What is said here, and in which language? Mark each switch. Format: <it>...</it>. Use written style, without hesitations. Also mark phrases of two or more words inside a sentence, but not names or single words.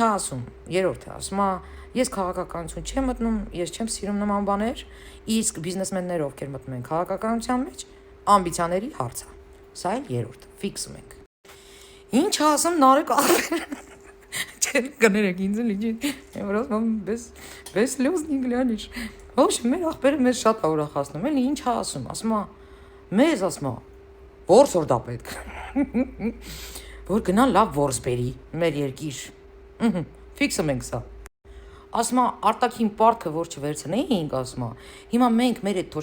<hy>ասում, երրորդը, ասում է, ես քաղաքականություն չեմ մտնում, ես չեմ սիրում նման բաներ, իսկ բիզնեսմենները ովքեր մտնում են քաղաքականության մեջ, ամբիցիաների հարց է։ Սա էլ երրորդը, ֆիքսում ենք։ Ինչ է ասում Նարեկ Կարապետյանը։ Չեն կներեք ինձ լիջի, որ ասում</hy> <ru>без слез не глянешь։</ru> <hy>Ոչ, մեր ախպերը մեզ շատ է ուրախացնում, էլի ինչ է ասում, ասում է, մեզ ասում է, որս որ դա պետք որ գնա լավ որս բերի մեր երկիր ֆիքսում ենք սա ասում է արտաքին պարտքը որ չվերցնեինք ասում է հիմա մենք մեր այդ</hy>